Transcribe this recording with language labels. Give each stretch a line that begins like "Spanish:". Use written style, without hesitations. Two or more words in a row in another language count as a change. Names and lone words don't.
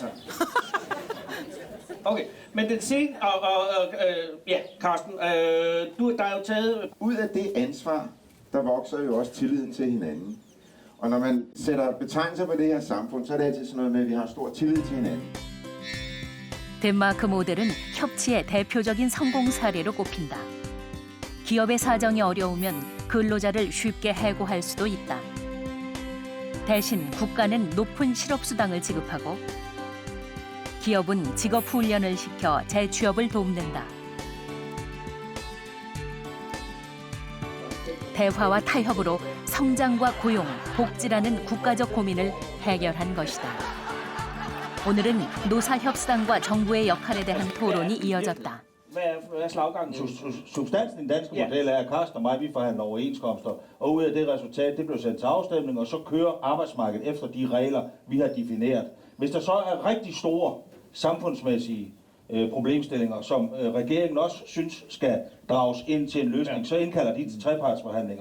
Danish: Okay, men den sen... ja, Carsten, der er jo taget... Ud af det ansvar, der vokser jo også tilliden til hinanden. Og når man sætter betegnelser på det her samfund, så er det altid sådan noget med, at vi har stor tillid til hinanden.
Korean: 덴마크 모델은 협치의 대표적인 성공 사례로 꼽힌다. 기업의 사정이 어려우면 근로자를 쉽게 해고할 수도 있다. 대신 국가는 높은 실업수당을 지급하고 기업은 직업훈련을 시켜 재취업을 돕는다. 대화와 타협으로 성장과 고용, 복지라는 국가적 고민을 해결한 것이다. 오늘은 노사협상과 정부의 역할에 대한 토론이 이어졌다.
Danish: Hvad er slaggangen? Substansen i den danske model er, at Carsten og mig, vi forhandler overenskomster, og ud af det resultat, det blev sendt til afstemning, og så kører arbejdsmarkedet efter de regler, vi har defineret. Hvis der så er rigtig store samfundsmæssige problemstillinger, som regeringen også synes skal drages ind til en løsning, så indkalder de til trepartsforhandlinger.